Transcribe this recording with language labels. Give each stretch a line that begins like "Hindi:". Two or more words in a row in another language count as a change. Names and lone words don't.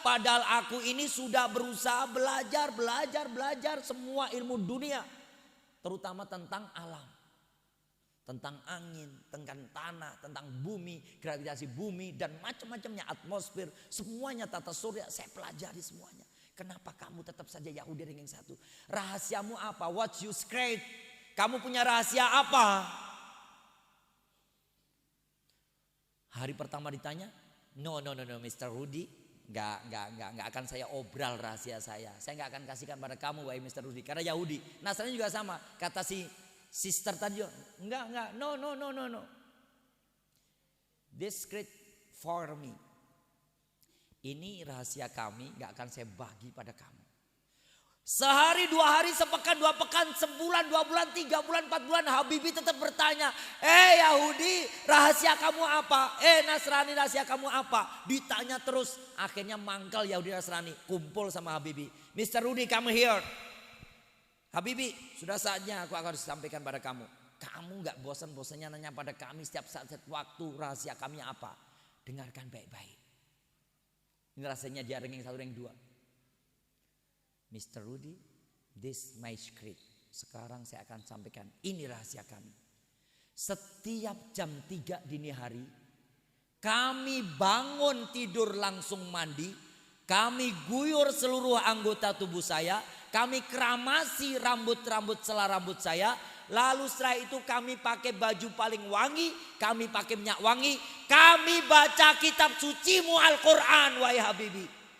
Indonesian: Padahal aku ini sudah berusaha belajar semua ilmu dunia. Terutama tentang alam. Tentang angin, tentang tanah, tentang bumi, gravitasi bumi dan macam-macamnya, atmosfer. Semuanya tata surya saya pelajari semuanya. Kenapa kamu tetap saja Yahudi ranking 1? Rahasiamu apa?
English: What's your secret?
Indonesian: Kamu punya rahasia apa? Hari pertama ditanya,
English: no Mr.
Indonesian: Rudy, nggak akan saya obral rahasia saya. Saya nggak akan kasihkan pada kamu, wahai Mr. Rudy. Karena Yahudi, Nasrani juga sama. Kata si sister tadi, enggak,
English: no. This secret for me.
Indonesian: Ini rahasia kami, nggak akan saya bagi pada kamu. Sehari, 2 hari, sepekan, 2 pekan, sebulan, 2 bulan, 3 bulan, 4 bulan, Habibie tetap bertanya, Yahudi rahasia kamu apa? Nasrani rahasia kamu apa? Ditanya terus, akhirnya mangkal Yahudi Nasrani, kumpul sama Habibie. Mr. Rudy,
English: come here.
Indonesian: Habibie, sudah saatnya aku akan sampaikan pada kamu. Kamu gak bosan-bosannya nanya pada kami setiap saat waktu rahasia kami apa? Dengarkan baik-baik. Ini rasanya dia ranking 1, ranking 2. Mr. Rudy,
English: this my secret.
Indonesian: Sekarang saya akan sampaikan, ini rahasia kami. Setiap jam 3 dini hari, kami bangun tidur langsung mandi, kami guyur seluruh anggota tubuh saya, kami keramasi rambut-rambut sela rambut saya, lalu setelah itu kami pakai baju paling wangi, kami pakai minyak wangi, kami baca kitab sucimu Al-Quran, wahai Habibie.